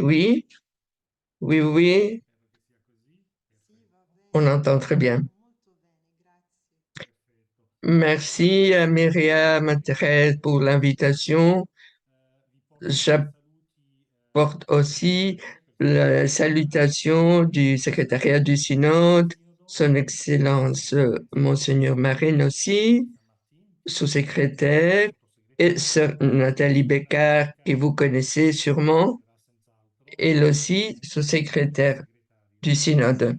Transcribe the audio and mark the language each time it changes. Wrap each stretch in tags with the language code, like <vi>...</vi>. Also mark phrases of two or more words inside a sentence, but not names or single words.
<fr>Oui, oui, oui,</fr> <it>Sì, va</it> <fr>on</fr> <it>bene,</it> <fr>entend très bien.</fr> <it>molto bene, grazie.</it> <fr>Merci à Myriam, à Thérèse pour l'invitation. J'apporte aussi la salutation du secrétariat du synode, son Excellence Monseigneur Marine aussi, sous-secrétaire, et sœur Nathalie Bécard, que vous connaissez sûrement, elle aussi sous-secrétaire du synode.</fr>